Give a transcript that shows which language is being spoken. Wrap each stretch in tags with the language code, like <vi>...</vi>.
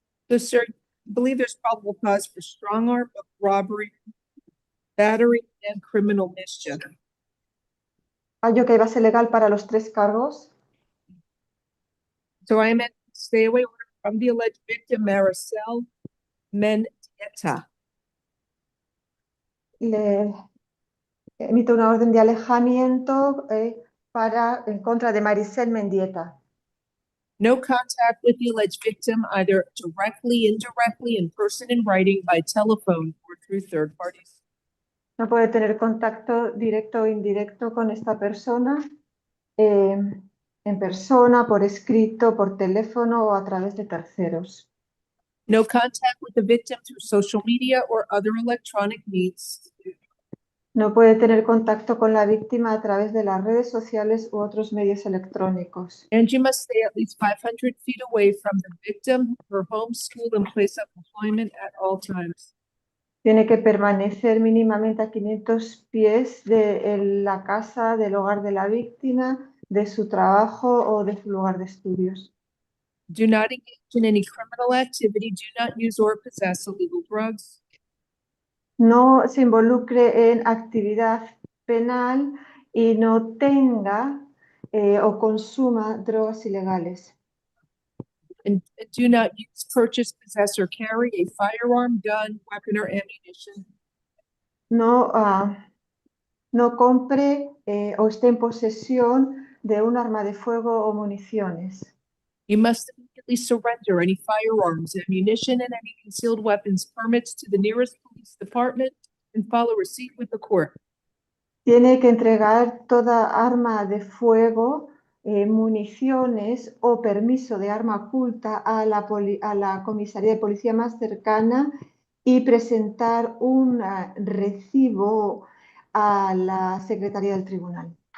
<en>So, sir, I believe there's probable cause for strong arm robbery, battery, and criminal mischief.</en> <es>¿Hay ok, base legal para los tres cargos?</es> <en>So I am at stay away order from the alleged victim, Maricel Mendieta.</en> <es>Le emito una orden de alejamiento en contra de Maricel Mendieta.</es> <en>No contact with the alleged victim, either directly, indirectly, in person, in writing, by telephone, or through third parties.</en> <es>No puede tener contacto directo o indirecto con esta persona, en persona, por escrito, por teléfono o a través de terceros.</es> <en>No contact with the victim through social media or other electronic means.</en> <es>No puede tener contacto con la víctima a través de las redes sociales u otros medios electrónicos.</es> <en>And you must stay at least 500 feet away from the victim, her home, school, and place of employment at all times.</en> <es>Tiene que permanecer mínimamente a 500 pies de la casa, del hogar de la víctima, de su trabajo o de su lugar de estudios.</es> <en>Do not engage in any criminal activity. Do not use or possess illegal drugs.</en> <es>No se involucre en actividad penal y no tenga o consuma drogas ilegales.</es> <en>And do not use, purchase, possess, or carry a firearm, gun, weapon, or ammunition.</en> <es>No, no compre o esté en posesión de un arma de fuego o municiones.</es> <en>You must immediately surrender any firearms, ammunition, and any concealed weapons permits to the nearest police department and follow receipt with the court.</en> <es>Tiene que entregar toda arma de fuego, municiones o permiso de arma oculta a la comisaría de policía más cercana y presentar un recibo a la secretaría del tribunal.</es>